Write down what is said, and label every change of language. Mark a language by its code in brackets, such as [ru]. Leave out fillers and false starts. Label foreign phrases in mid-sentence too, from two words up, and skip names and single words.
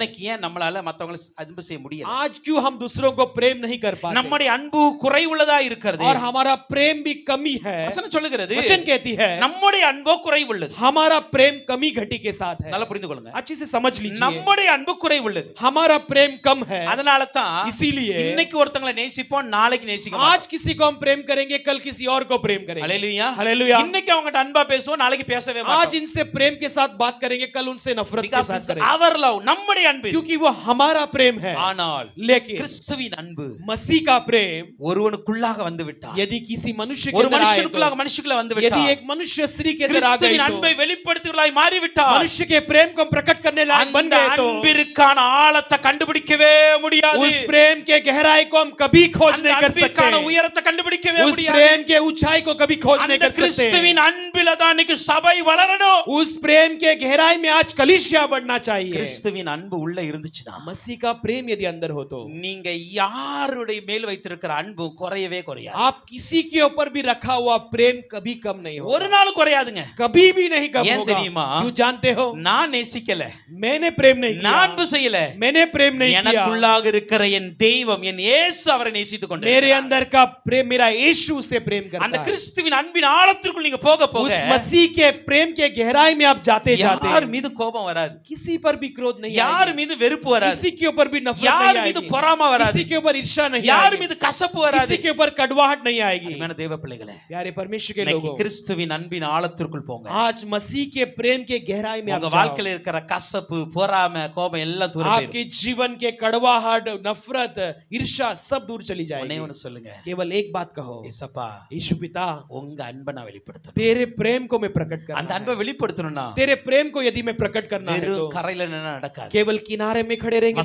[ta] இன்னைக்கு ஏன் நம்மளால மத்தவங்களை அன்பு செய்ய முடியல? [hi] आज क्यों हम दूसरों को प्रेम नहीं कर पाते? [ta] நம்முடைய அன்பு குறைவுள்ளதா இருக்கிறது. [hi] और हमारा प्रेम भी कमी है। [ta] வசனம் சொல்லுகிறது, [hi] वचन कहती है [ta] நம்முடைய அன்போ குறைவுள்ளது. [hi] हमारा प्रेम कमी घटी के साथ है। [ta] நல்லா புரிந்து கொள்ளுங்க. [hi] अच्छे से समझ लीजिए, [ta] நம்முடைய அன்பு குறைவுள்ளது. [hi] हमारा प्रेम कम है। [ta] அதனால தான் [hi] इसीलिए [ta] இன்னைக்கு ஒருத்தங்களை நேசிப்போம், நாளைக்கு நேசிக்க [hi] आज [ta] மாட்டோம். [hi] किसी को हम प्रेम करेंगे, कल किसी और को प्रेम करेंगे। [ta] அல்லேலூயா. [hi] हालेलुया। [ta] இன்னைக்கு அவங்கட்ட அன்பா பேசுவோம், நாளைக்கு பேசவே [hi] आज [ta] மாட்டோம். [hi] इनसे प्रेम के साथ बात करेंगे, कल उनसे नफरत के [en] Because [hi] साथ [en] it's [hi] करेंगे, [en] our love, [ta] நம்முடைய அன்பு. [hi] क्योंकि वो हमारा प्रेम है। [ta] ஆனால் [hi] लेकिन [ta] கிறிஸ்துவின் அன்பு [hi] मसीह का प्रेम [ta] ஒருவனுக்குள்ளாக வந்து விட்டார். [hi] यदि किसी मनुष्य के [ta] ஒரு [hi] अंदर आए [ta] மனுஷனுக்குள்ளாக [hi] तो, [ta] மனுஷனுக்குள்ள வந்து [hi] यदि [ta] விட்டார். [hi] एक मनुष्य स्त्री के अंदर आ गई [ta] கிறிஸ்துவின் [hi] तो, [ta] அன்பை வெளிப்படுத்துவர்களாய் மாறி விட்டார். [hi] मनुष्य के प्रेम को हम प्रकट करने लायक बन [ta] அந்த [hi] गए तो [ta] அன்பிற்கான ஆழத்தை கண்டுபிடிக்கவே முடியாது. [hi] उस प्रेम के गहराई को हम कभी खोज [ta] அந்த [hi] नहीं कर [ta] அன்பிற்கான [hi] सकते। [ta] உயரத்தை கண்டுபிடிக்கவே [hi] उस [ta] முடியாது. [hi] प्रेम के ऊंचाई को कभी खोज नहीं [ta] அந்த [hi] कर सकते। [ta] கிறிஸ்துவின் அன்பில தான் இன்னைக்கு சபை வளரணும். [hi] उस प्रेम के गहराई में आज कलीसिया बढ़ना चाहिए। [ta] கிறிஸ்துவின் அன்பு உள்ள இருந்துச்சுனா, [hi] मसीह का प्रेम यदि अंदर हो तो [ta] நீங்க யாருடைய மேல் வைத்திருக்கிற அன்பு குறையவே குறையாது. [hi] आप किसी के ऊपर भी रखा हुआ प्रेम कभी कम नहीं [ta] ஒரு [hi] होगा, [ta] நாள் குறையாதுங்க. [hi] कभी भी नहीं कम [ta] ஏன் [hi] होगा। [ta] தெரியுமா? [hi] क्यों जानते हो? [ta] நான் நேசிக்கல, [hi] मैंने प्रेम नहीं [ta] நான் [hi] किया, [ta] அன்பு செய்யல, [hi] मैंने प्रेम नहीं किया, [ta] எனக்குள்ளாக இருக்கிற என் தெய்வம் என் இயேசு அவரை நேசித்துக் [hi] मेरे [ta] கொண்டிருக்கிறார். [hi] अंदर का प्रेम मेरा यीशु से प्रेम [ta] அந்த [hi] करता है। [ta] கிறிஸ்துவின் அன்பின் ஆழத்திற்குள் நீங்க போக போக [hi] उस मसीह के प्रेम के गहराई में आप जाते [ta] யார் [hi] जाते [ta] மீது கோபம் வராது, [hi] किसी पर भी क्रोध नहीं [ta] யார் [hi] आएगी, [ta] மீது வெறுப்பு வராது, [hi] किसी के ऊपर भी नफरत [ta] யார் [hi] नहीं [ta] மீது [hi] आएगी, [ta] பொறாமை வராது, [hi] किसी के ऊपर ईर्ष्या नहीं [ta] யார் [hi] आएगी, [ta] மீது கசப்பு வராது. [hi] किसी के ऊपर कड़वाहट नहीं आएगी। [ta] அருமையான தேவ பிள்ளைகளே, [hi] प्यारे परमेश्वर के [ta] இன்னைக்கு [hi] लोगों, [ta] கிறிஸ்துவின் அன்பின் ஆழத்திற்குள் போங்க. [hi] आज मसीह के प्रेम के गहराई में आप [ta] உங்க [hi] जाओ। [ta] வாழ்க்கையில இருக்கிற கசப்பு, பொறாமை, கோபம் எல்லாம் தூர [hi] आपके [ta] போயிடும். [hi] जीवन के कड़वाहट, नफरत, ईर्ष्या सब दूर चली [ta] ஒண்ணே [hi] जाएगी। [ta] ஒண்ணு சொல்லுங்க, [hi] केवल एक बात कहो, [ta] ஏசப்பா [hi] यीशु पिता, [ta] உங்க அன்பை நான் வெளிப்படுத்தணும். [hi] तेरे प्रेम को मैं प्रकट [ta] அந்த [hi] करना [ta] அன்பை [hi] है। [ta] வெளிப்படுத்தணும்னா [hi] तेरे प्रेम को यदि मैं प्रकट करना है [ta] வெறும் [hi] तो [ta] கரையில நின்னா நடக்காது. [hi] केवल किनारे में खड़े रहेंगे तो